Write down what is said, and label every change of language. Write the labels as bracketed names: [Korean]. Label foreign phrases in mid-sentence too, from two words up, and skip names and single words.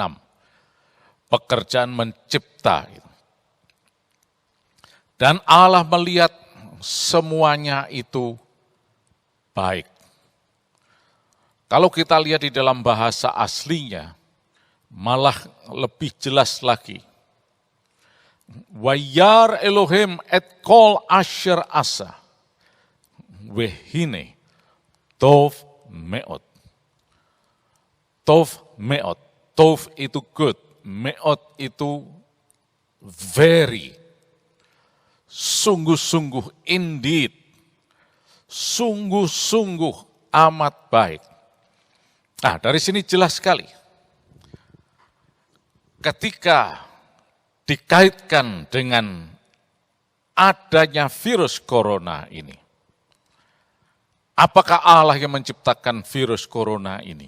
[Indonesian] Pekerjaan mencipta itu. Dan Allah melihat semuanya itu baik. Kalau kita lihat di dalam bahasa aslinya, malah lebih jelas lagi. [Hebrew] וירא אלהים את כל אשר עשה והנה טוב מאד. טוב מאד, [Indonesian] tov itu good, meot itu very, sungguh-sungguh indeed, sungguh-sungguh amat baik. Nah, dari sini jelas sekali. Ketika dikaitkan dengan adanya virus corona ini, apakah Allah yang menciptakan virus corona ini?